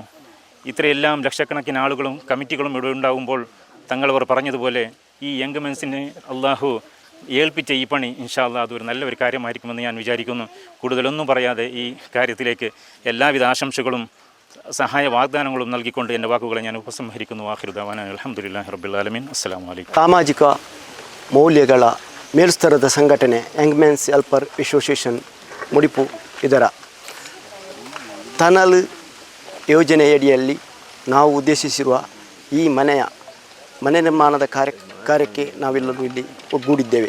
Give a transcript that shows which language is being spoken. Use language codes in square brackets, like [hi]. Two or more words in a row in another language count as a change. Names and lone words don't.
[ml] ഇത്രയെല്ലാം ലക്ഷക്കണക്കിന് ആളുകളും കമ്മിറ്റികളും ഇവിടെ ഉണ്ടാകുമ്പോൾ തങ്ങളവർ പറഞ്ഞതുപോലെ ഈ യങ് മെൻസിന് അള്ളാഹു ഏൽപ്പിച്ച ഈ പണി [ar] إن شاء الله [ml] അതൊരു നല്ലൊരു കാര്യമായിരിക്കുമെന്ന് ഞാൻ വിചാരിക്കുന്നു. കൂടുതലൊന്നും പറയാതെ ഈ കാര്യത്തിലേക്ക് എല്ലാവിധ ആശംസകളും സഹായ വാഗ്ദാനങ്ങളും നൽകിക്കൊണ്ട് എൻ്റെ വാക്കുകളെ ഞാൻ ഉപസംഹരിക്കുന്നു. [ar] آخر دعوانا الحمد لله رب العالمين. السلام عليكم. [kn] ಸಾಮಾಜಿಕ ಮೌಲ್ಯಗಳ ಮೇಲ್ಸ್ತರದ ಸಂಘಟನೆ ಯಂಗ್ ಮೆನ್ಸ್ ಹೆಲ್ಪರ್ ಅಸೋಸಿಯೇಷನ್ ಮುಡಿಪು ಇದರ ಟನಲ್ ಯೋಜನೆಯಡಿಯಲ್ಲಿ ನಾವು ಉದ್ದೇಶಿಸಿರುವ ಈ ಮನೆ ನಿರ್ಮಾಣದ ಕಾರ್ಯಕ್ಕೆ ನಾವೆಲ್ಲರೂ ಇಲ್ಲಿ ಒಗ್ಗೂಡಿದ್ದೇವೆ.